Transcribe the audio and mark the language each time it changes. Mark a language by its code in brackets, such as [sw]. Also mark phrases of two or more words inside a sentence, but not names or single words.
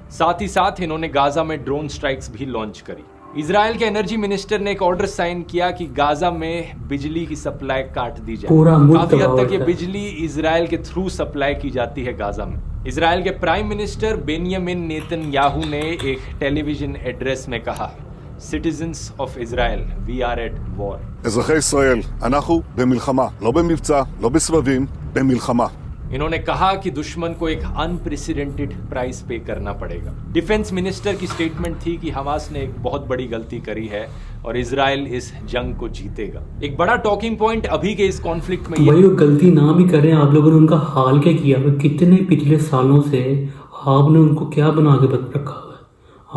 [hi] साथ ही साथ इन्होंने गाजा में [en] drone strikes [hi] भी लॉन्च करी। इजराइल के [en] energy minister [hi] ने एक [en] order sign [hi] किया कि गाजा में बिजली की सप्लाई काट दी जाए। काफी हद तक ये बिजली इजराइल के [en] through supply [hi] की जाती है गाजा में। इजराइल के [en] prime minister [hi] बेंयामिन नेतन्याहू ने एक [en] television address [hi] में कहा, [en] Citizens of Israel, we are at war. [he] אזרחי ישראל, אנחנו במלחמה, לא במבצע, לא בסבבים, במלחמה. [hi] इन्होंने कहा कि दुश्मन को एक [en] unprecedented price [hi] पे करना पड़ेगा। [en] defence minister [hi] की स्टेटमेंट थी कि हमास ने एक बहुत बड़ी गलती करी है और इजराइल इस जंग को जीतेगा। एक बड़ा [en] talking point [hi] अभी के इस कॉन्फ्लिक्ट में भाई वो गलती ना भी करें, आप लोगों ने उनका हाल क्या किया? कितने पिछले सालों से आपने उनको क्या बना के रखा हुआ है?